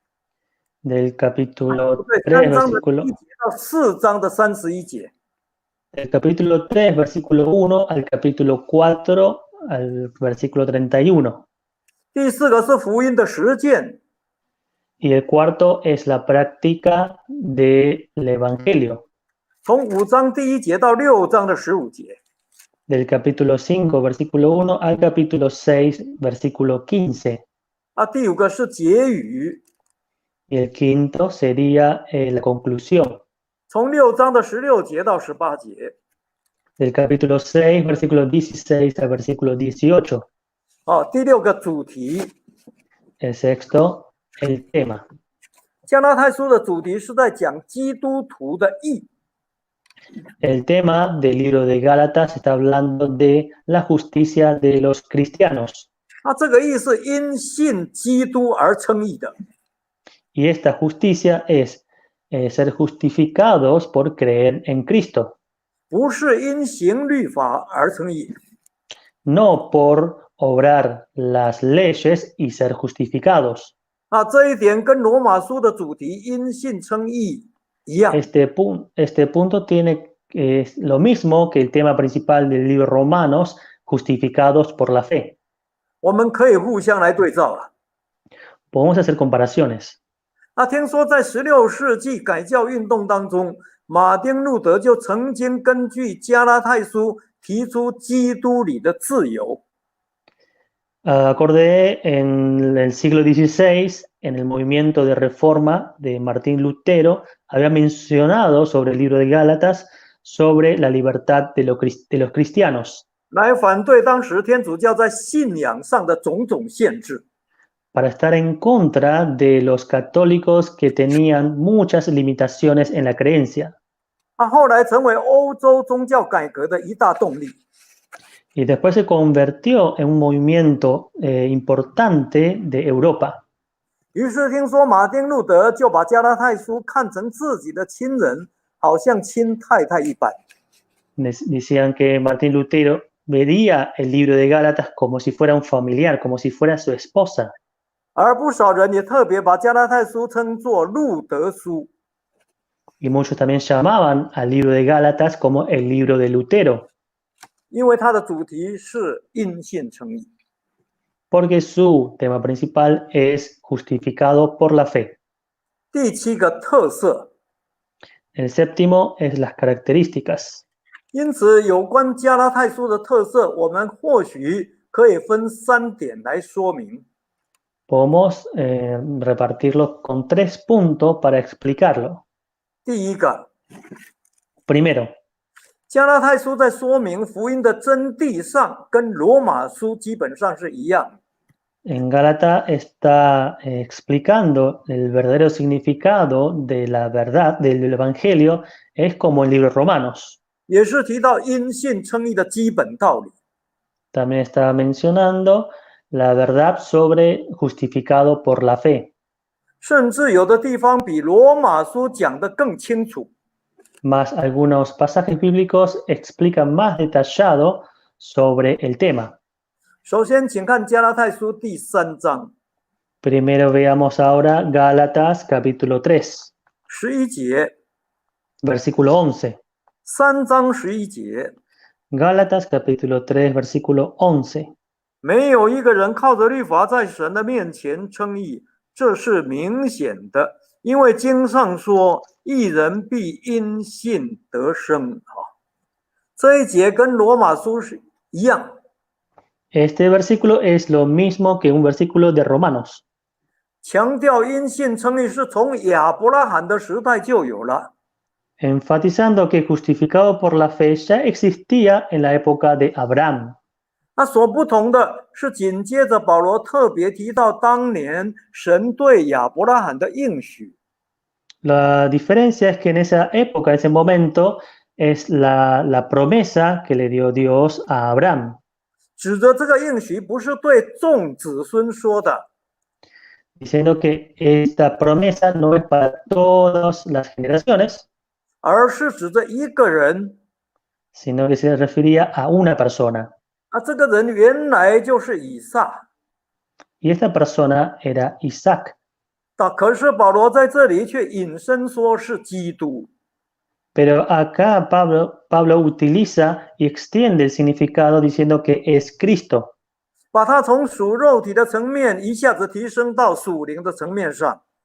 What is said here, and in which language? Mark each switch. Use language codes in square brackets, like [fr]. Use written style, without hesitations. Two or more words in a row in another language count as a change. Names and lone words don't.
[es] del capítulo [zh] 对 3, ，3章的第 [es] versículo, [zh] 1节到4章的31节。 [es] del capítulo 3, versículo 1 al capítulo 4, al versículo 31. [zh] 第四个是福音的实践， [es] Y el cuarto es la práctica del Evangelio, [zh] 从5章第1节到6章的15节。 [es] del capítulo 5, versículo 1 al capítulo 6, versículo 15. [zh] 第五个是结语， [es] Y el quinto sería la conclusión, [zh] 从6章的16节到18节。 [es] del capítulo 6, versículo 16 al versículo 18. [zh] 第六个主题， [es] El sexto, el tema. [zh] 加拉太书的主题是在讲基督徒的义。 [es] El tema del libro de Gálatas está hablando de la justicia de los cristianos. [zh] 那这个义是因信基督而称义的， [es] Y esta justicia es ser justificados por creer en Cristo, [zh] 不是因行律法而称义。 [es] no por obrar las leyes y ser justificados. [zh] 这一点跟罗马书的主题因信称义一样。 [es] Este punto tiene lo mismo que el tema principal del libro Romanos, justificados por la fe. [zh] 我们可以互相来对照了。 [es] Podemos hacer comparaciones. [zh] 听说在16世纪改教运动当中，马丁路德就曾经根据加拉太书提出基督里的自由。 [es] Acordé en el siglo XVI, en el movimiento de reforma de Martín Lutero, había mencionado sobre el libro de Gálatas sobre la libertad de los cristianos, [zh] 来反对当时天主教在信仰上的种种限制。 [es] para estar en contra de los católicos que tenían muchas limitaciones en la creencia. [zh] 后来成为欧洲宗教改革的一大动力。 [es] Y después se convirtió en un movimiento importante de Europa. [zh] 于是听说马丁路德就把加拉太书看成自己的亲人，好像亲太太一般。 [es] Decían que Martín Lutero veía el libro de Gálatas como si fuera un familiar, como si fuera su esposa. [zh] 而不少人也特别把加拉太书称作路德书。 [es] Y muchos también llamaban al libro de Gálatas como el libro de Lutero, [zh] 因为它的主题是因信称义。 [es] porque su tema principal es justificado por la fe. [zh] 第7个特色， [es] El séptimo es las características. [zh] 因此有关加拉太书的特色，我们或许可以分3点来说明。 [es] Podemos repartirlo con 3 puntos para explicarlo. [zh] 第一个， [es] Primero, [zh] 加拉太书在说明福音的真谛上，跟罗马书基本上是一样。 [es] en Gálatas está explicando el verdadero significado de la verdad del Evangelio, es como el libro de Romanos. [zh] 也是提到因信称义的基本道理。 [es] También está mencionando la verdad sobre justificado por la fe. [zh] 甚至有的地方比罗马书讲得更清楚。 [es] Más algunos pasajes bíblicos explican más detallado sobre el tema. [zh] 首先，请看加拉太书第3章 [es] Primero veamos ahora Gálatas capítulo 3, [zh] 11 节， [es] versículo 11. [zh] 3章11节， [es] Gálatas capítulo 3, versículo 11. [zh] 没有一个人靠着律法在神的面前称义，这是明显的，因为经上说，义人必因信得生。这一节跟罗马书是一样。 [es] Este versículo es lo mismo que un versículo de Romanos. [zh] 强调因信称义是从亚伯拉罕的时代就有了， [es] enfatizando que justificado por la fe ya existía en la época de Abraham. [zh] 那所不同的是，紧接着保罗特别提到当年神对亚伯拉罕的应许。 [es] La diferencia es que en esa época, en ese momento, es la promesa que le dio Dios a Abraham, [zh] 指着这个应许不是对众子孙说的， [es] diciendo que esta promesa no es para todas las generaciones, [zh] 而是指着一个人。 [es] sino que se refería a una persona. [zh] 这个人原来就是以撒。 [es] Y esta persona era Isaac. [zh] 可是保罗在这里却引申说是基督。 [es] Pero acá Pablo utiliza y extiende el significado diciendo que es Cristo, [zh] 把它从属肉体的层面一下子提升到属灵的层面上。